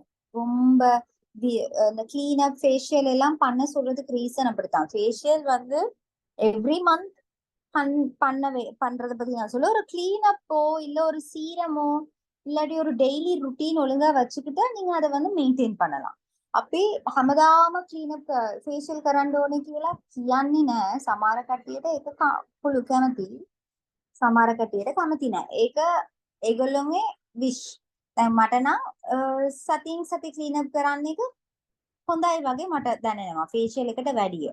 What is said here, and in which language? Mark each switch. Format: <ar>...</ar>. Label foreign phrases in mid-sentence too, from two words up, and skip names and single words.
<ta>ரொம்ப இந்த</ta> <en>clean up facial</en> <ta>எல்லாம் பண்ண சொல்றதுக்கு ரீசன் அப்படித்தான். ஃபேஷியல் வந்து</ta> <en>every month</en> <ta>பண்றத பத்தி நான் சொல்ல, ஒரு கிளீன் அப்போ இல்ல ஒரு சீரமோ இல்லாட்டி ஒரு</ta> <en>daily routine</en> <ta>ஒழுங்கா வச்சுக்கிட்டா நீங்க அதை வந்து மெயின்டைன் பண்ணலாம்.</ta> <si>අපි හැමදාම ක්ලීනප් ෆේෂියල් කරන්න ඕනේ කියලා කියන්නේ නැහැ. සමහර කට්ටියට ඒක පුළු කැමති, සමහර කට්ටියට කැමති නැහැ. ඒක ඒගොල්ලෝගේ විශ්. දැන් මට නම් සතින් සති ක්ලීනප් කරන්න එක හොඳයි වගේ මට දැනෙනවා ෆේෂියල් එකට වැඩිය.</si>